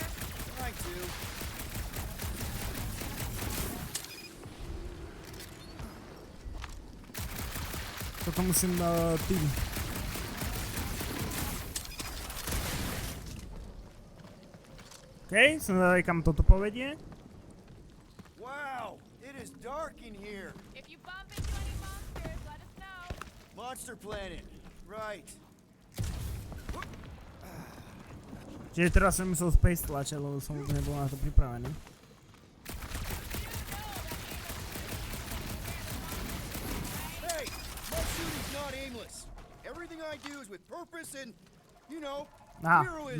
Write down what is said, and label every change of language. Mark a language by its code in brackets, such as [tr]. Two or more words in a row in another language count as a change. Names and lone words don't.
[en] Trying to. [sk] Toto musím tým. OK, som zvedavý, kam toto povedie. [en] Wow, it is dark in here. If you bump into any monsters, let us know. Monster planet. Right. [sk] Čiže teraz som musel space tlačať, lebo som už nebol na to pripravený. [en] Hey, my shooting's not aimless. Everything I do is with purpose and, you know, heroism.